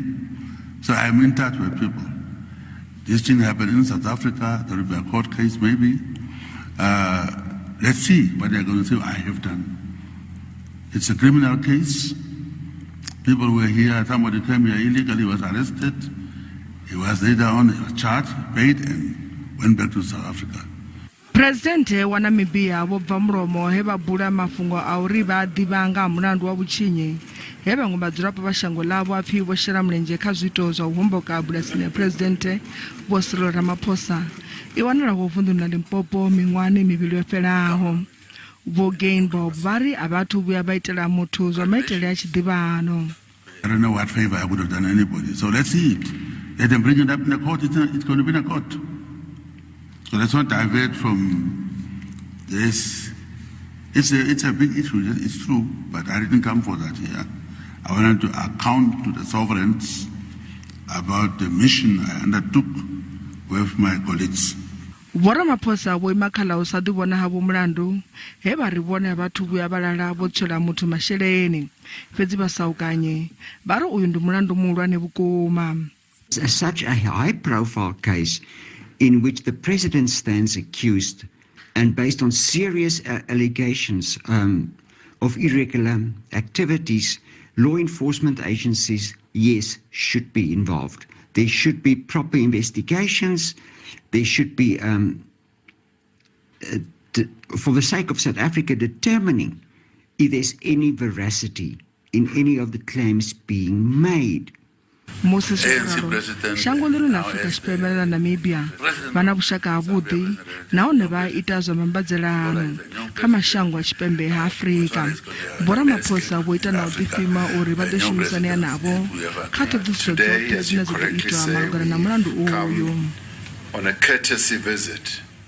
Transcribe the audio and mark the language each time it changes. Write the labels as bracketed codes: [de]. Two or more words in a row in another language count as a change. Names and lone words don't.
[en] So I'm in touch with people. This thing happened in South Africa, there will be a court case maybe. Let's see what they're going to say I have done. It's a criminal case. People were here, somebody came here illegally, was arrested. He was later on charged, paid, and went back to South Africa. [ve] Presidennde wa Namibia Vho-Mulomo he ba bula mafhungo a uri ba divanga mulandu wa vhutshinyi he vhaṅwe vhadzulapo vha shango ḽavho a pfi vho shela mulenzhe kha zwiito zwa u homboka bulasini Presidennde Vho-Cyril Ramaphosa I wanala ho vunḓuni ḽa Limpopo minwahani mivhili yo fhelaho. Vho-Geingob vha ri a vhathu vhuya vha itela muthu zwa maitele a tshiḓivhano. [en] I don't know what favor I would have done anybody, so let's see it. Let them bring it up in the court, it's going to be in the court. So let's not divert from this. It's a big issue, it's true, but I didn't come for that here. I wanted to account to the sovereigns about the mission I undertook with my colleagues. [ve] Vho-Ramaphosa vho ima kha ḽa u sa ḓivhona havho mulandu he vha ri vhone vhathu vhuya vha lala vho tswela muthu masheleni fhedzi vha saukanye vha ri uyu ndi mulandu muhulwane vhukuma. [en] Such a high-profile case in which the president stands accused and based on serious allegations of irregular activities, law enforcement agencies, yes, should be involved. There should be proper investigations. There should be, for the sake of South Africa, determining if there's any veracity in any of the claims being made. [ve] Moses shango ḽi la Afrika Tshipembe ḽa Namibia vhana vhushaka havhuḓi nahone vha ita zwa mambadzelano kha mashango a Tshipembe ha Afrika. Vho-Ramaphosa vho ita na u ḓifhima uri vha ḓo shumisanea navho kha ṱhoḓisiso dzoṱhe dzine dza ḓo itwa malugana na mulandu uyu. [en] On a courtesy visit